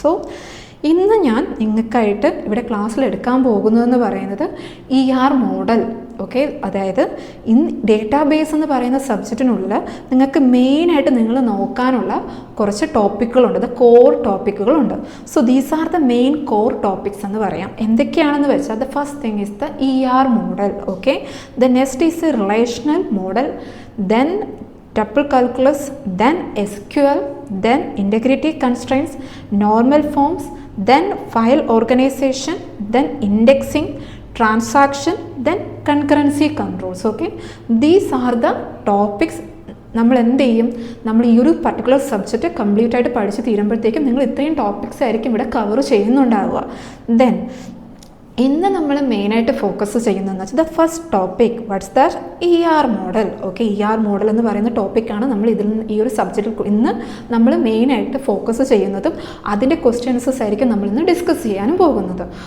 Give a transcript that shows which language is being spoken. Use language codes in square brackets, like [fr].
[ml] So ഇന്ന് ഞാൻ നിങ്ങൾക്കായിട്ട് ഇവിടെ ക്ലാസ്സിൽ എടുക്കാൻ പോകുന്നതെന്ന് പറയുന്നത് ER മോഡൽ. ഓക്കെ, അതായത് ഡേറ്റാബേസ് എന്ന് പറയുന്ന സബ്ജക്റ്റിനുള്ളിൽ നിങ്ങൾക്ക് മെയിനായിട്ട് നിങ്ങൾ നോക്കാനുള്ള കുറച്ച് ടോപ്പിക്കുകളുണ്ട്, the core ടോപ്പിക്കുകളുണ്ട്. [en] so these are the main core topics [ml] എന്ന് പറയാം. എന്തൊക്കെയാണെന്ന് വെച്ചാൽ [en] The first thing is the ER model. Okay, the next is a relational model, then tuple calculus, then SQL, then integrity constraints, normal forms, then file organization, then indexing, transaction, then concurrency controls. Okay, these are the topics. [ml] നമ്മൾ എന്ത് ചെയ്യും, നമ്മൾ ഈ ഒരു particular subject complete ആയിട്ട് പഠിച്ച് തീരുമ്പോഴത്തേക്കും നിങ്ങൾ ഇത്രയും ടോപ്പിക്സ് ആയിരിക്കും ഇവിടെ കവർ ചെയ്യുന്നുണ്ടാവുക. ദെൻ ഇന്ന് നമ്മൾ മെയിനായിട്ട് ഫോക്കസ് ചെയ്യുന്നതെന്ന് വെച്ചാൽ [en] The first topic, what's the ER model. [ml] Okay, ER model എന്ന് പറയുന്ന ടോപ്പിക്കാണ് നമ്മൾ ഈ ഒരു സബ്ജക്റ്റിൽ ഇന്ന് നമ്മൾ മെയിനായിട്ട് ഫോക്കസ് ചെയ്യുന്നതും അതിൻ്റെ ക്വസ്റ്റ്യൻസസ് ആയിരിക്കും നമ്മൾ ഇന്ന് ഡിസ്കസ് ചെയ്യാനും പോകുന്നത്.